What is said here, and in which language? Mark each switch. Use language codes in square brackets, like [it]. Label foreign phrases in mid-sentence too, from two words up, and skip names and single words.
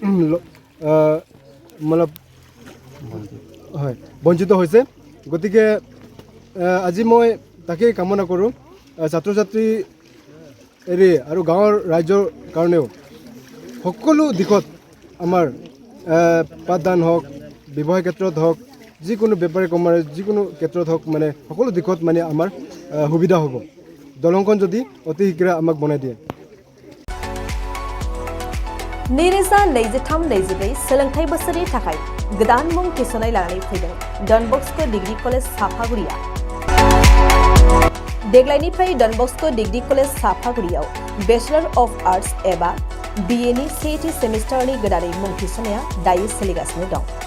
[as] মানে হয় বঞ্চিত হৈছে গতিকে আজি মই তাকেই কামনা কৰোঁ ছাত্ৰ ছাত্ৰী এৰি আৰু গাঁৱৰ ৰাইজৰ কাৰণেও সকলো দিশত আমাৰ পাঠদান হওক ব্যৱসায় ক্ষেত্ৰত হওক যিকোনো বেপাৰী কমাৰ যিকোনো ক্ষেত্ৰত হওক মানে সকলো দিশত মানে আমাৰ সুবিধা হ'ব দলংখন যদি অতি শীঘ্ৰে আমাক বনাই দিয়ে [brx] नैरोजा 23-24 सोलोंथाइ बोसोरनि थाखाय गोदान मुं थिसननाय लानानै फैदों डन बस्क' डिग्री कलेज साफागुरिया देग्लायनिफ्राय डन बस्क' डिग्री कलेज साफागुरियाव [en] Bachelor of Arts [brx] एबा BA नि सेथि सेमिस्टारनि गोदानै मुं थिसननाया दायो सोलिगासिनो दं